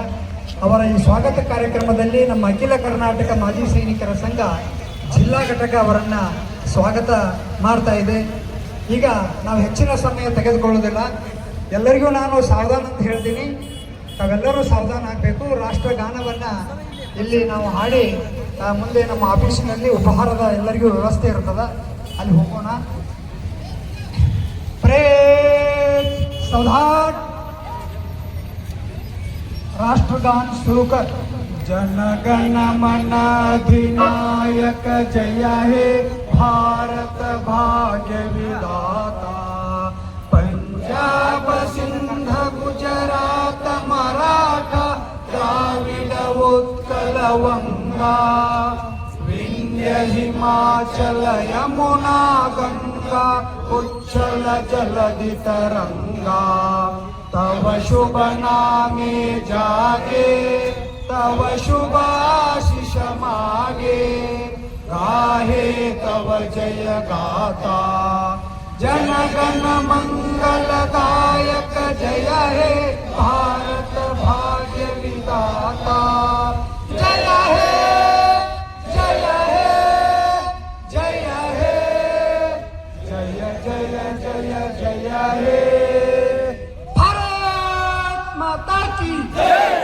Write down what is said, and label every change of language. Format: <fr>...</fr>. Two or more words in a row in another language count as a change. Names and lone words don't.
<kn>ಅವರ ಈ ಸ್ವಾಗತ ಕಾರ್ಯಕ್ರಮದಲ್ಲಿ ನಮ್ಮ ಅಖಿಲ ಕರ್ನಾಟಕ ಮಾಜಿ ಸೈನಿಕರ ಸಂಘ ಜಿಲ್ಲಾ ಘಟಕ ಅವರನ್ನು ಸ್ವಾಗತ ಮಾಡ್ತಾ ಇದೆ. ಈಗ ನಾವು ಹೆಚ್ಚಿನ ಸಮಯ ತೆಗೆದುಕೊಳ್ಳೋದಿಲ್ಲ. ಎಲ್ಲರಿಗೂ ನಾನು ಸಾವಧಾನ ಅಂತ ಹೇಳ್ತೀನಿ, ತಾವೆಲ್ಲರೂ ಸಾವಧಾನ ಆಗಬೇಕು. ರಾಷ್ಟ್ರಗಾನವನ್ನು ಇಲ್ಲಿ ನಾವು ಹಾಡಿ ಮುಂದೆ ನಮ್ಮ ಆಫೀಸಿನಲ್ಲಿ ಉಪಹಾರದ ಎಲ್ಲರಿಗೂ ವ್ಯವಸ್ಥೆ ಇರ್ತದೆ, ಅಲ್ಲಿ ಹೋಗೋಣ.</kn> <hi>प्रेम सावधान राष्ट्रगान शुरू कर.</hi> <bn>জনগণ মন অধিনায়ক জয় হে ভারত ভাগ্য বিধাতা. পাঞ্জাব সিন্ধু গুজরাট মারাঠা দ্রাবিড় উৎকল বঙ্গ বিন্ধ্য হিমাচল যমুনা গঙ্গা উচ্ছল জলধি তরঙ্গ. তব শুভ নামে জাগে তব শুভ আশিস মাগে. গাহে তব জয় গাথা জনগণ মঙ্গলদায়ক জয় হে ভারত ভাগ্য বিধাতা. জয় হে জয় হে জয় হে জয় জয় জয় জয় হে.</bn> <hi>भारत माता की जय.</hi>